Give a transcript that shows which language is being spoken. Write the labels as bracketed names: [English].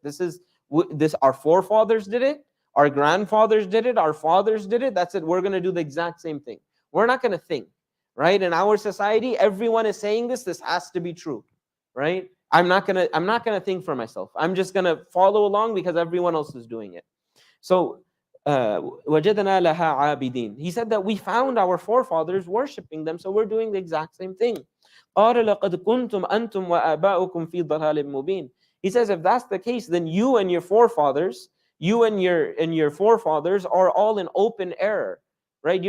[English] This our forefathers did it, our grandfathers did it, our fathers did it. That's it. We're going to do the exact same thing. We're not going to think, right? In our society, everyone is saying this. This has to be true, right? I'm not gonna think for myself. I'm just gonna follow along because everyone else is doing it. [Arabic] So وَجَدْنَا لَهَا عَابِدِينَ. [English] He said that we found our forefathers worshiping them, so we're doing the exact same thing. [Arabic] قَالَ لَقَدْ كُنْتُمْ أَنْتُمْ وَآبَاؤُكُمْ فِي ضَلَالٍ مُبِينٍ. [English] He says, if that's the case, then you and your forefathers are all in open error, right?